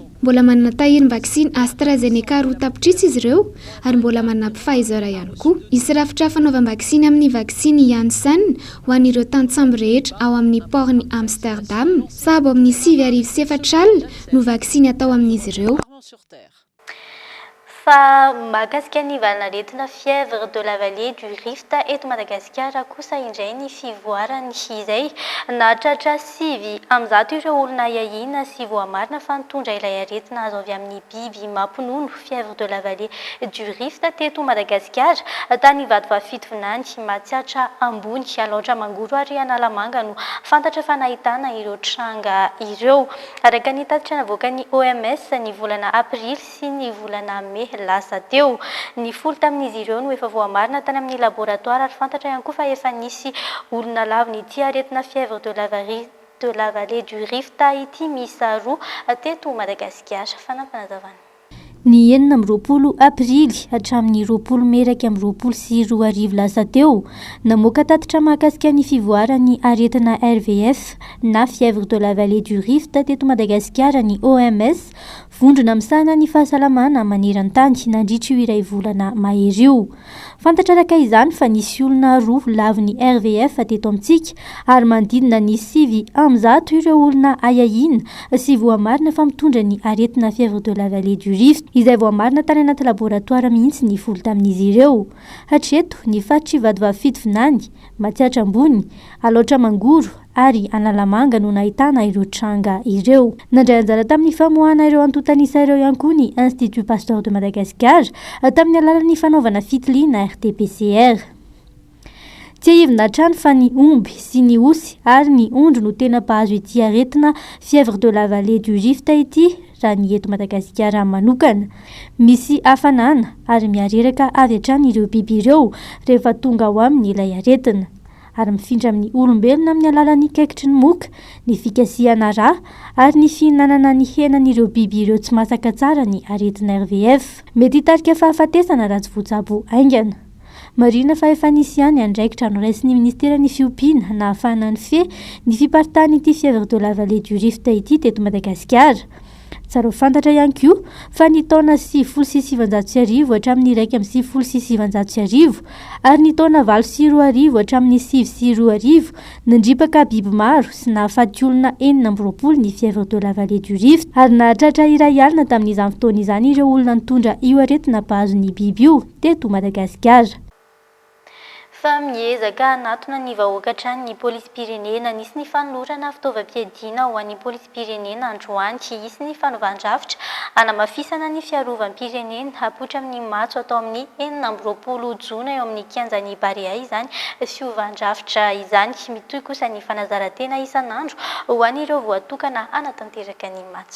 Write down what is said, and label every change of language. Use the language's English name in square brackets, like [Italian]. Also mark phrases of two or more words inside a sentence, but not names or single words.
[Malagasy] Mbola manana tahiry vaksiny AstraZeneca roa tapitrisa izy ireo ary mbola manana Pfizer ihany koa. Isy rafitra fanaovam-vaksiny amin'ny vaksiny Janssen ho an'ireo tantsamby rehetra ao amin'ny portny Amsterdam sahabo amin'ny 9,4 alina no vaksiny atao amin'izy ireo. fa mahakasika ny valanaretina [French] fièvre de la vallée du Rift [Malagasy] eto Madagasikara kosa indray ny fivoarany izay nahatratra 5 amin'ny 100 ireo olona iahina sy voamarina fa nitondra ilay aretina azo avy amin'ny biby mampinono [French] fièvre de la vallée du Rift [Malagasy] teto Madagasikara tany Vatovavy mahatsiatra ambony alaotra mangoro ary analamanga no fantatra fa nahitana ireo tranga ireo araka ny tatitra navoakany OMS ny volana aprily sy ny volana mai lasa teo ny folo tamin'izy ireo no efa voamarina tany amin'ny laboratoire ary fantatra ihany koa fa efa nisy olona laviny ity aretina [French] fièvre de la vallée du Rift [Malagasy] ity miisa 2 teto Madagasikara fanampanazavana ny 20 aprily hatramin'ny 20 meraka amin'ny 24 lasa teo namoaka tatitra mahakasika ny fivoarany aretina RVF na [French] fièvre de la vallée du Rift [Malagasy] teto Madagasikara ny OMS vondrona misana ny fahasalamana maneran-tany nandritra io iray volana mahery io fantatra araka izany fa nisy olona 2 laviny RVF teto amintsika ary mandidina ny 5 amin'ny 100 ireo olona ayahina sy voamarina fa mitondra ny aretina [French] fièvre de la vallée du Rift [Malagasy] izay voamarina tany anaty laboratoire mihitsy ny folo tamin'izy ireo hatreto ny faritry Vatovavy matsiatra ambony alaotra mangoro ary analamanga no nahitana ireo tranga ireo nandray anjara tamin'ny famoahana ireo antotanisa ireo ihany koa ny Institut Pasteur de Madagascar tamin'ny alalan'ny fanaovana fitiliana RT-PCR tsy ahivina trano fa ny omby sy ny osy ary ny ondro no tena mpahazo ity aretina [French] fièvre de la vallée du Rift [Malagasy] ity raha ny eto Madagasikara manokana misy hafanana ary miareraka avy hatrany ireo biby ireo rehefa tonga ao amin'ny ilay aretina ary mifindra amin'ny olombelona amin'ny alalan'ny kaikitry ny moka ny fikasiana rà ary ny fihinanana ny henan'ireo biby ireo tsy masaka tsara ny aretina RVF mety hitarika fahafatesana raha tsy voatsabo aingana marina fa efa nisy ihany andraikitra noraisin'ny ministeran'ny fiompiana na ahafahana ny fe ny fiparitany ity [French] fièvre de la vallée du Rift [Malagasy] ity teto Madagasikara tsara fantatra ihany koa fa ny taona 7,700 hatramin'ny 1,700 ary ny taona 9,2 hatramin'ny 7,2 nandripaka biby maro sy nahafaty olona 4 ny [French] fièvre de la vallée du Rift [Malagasy] ary nahatratra iray alina tamin'izany fotoana izany ireo olona nitondra io aretina mpahazo ny biby io teto Madagasikara fa miezaka hanatona ny vahoaka hatrany ny polisim-pirenena nisy ny fanolorana fitaovam-piadiana ho an'ny polisim-pirenena androany isy ny fanaovan-drafitra hanamafisana ny fiarovam-pirenena hapoitra amin'ny matso atao amin'ny 20 jona eo amin'ny kianjan'ny Barea izany fiovan-drafitra izany mitohy kosa ny fanazarantena isan'andro ho an'ireo voatokana hanatanteraka ny matso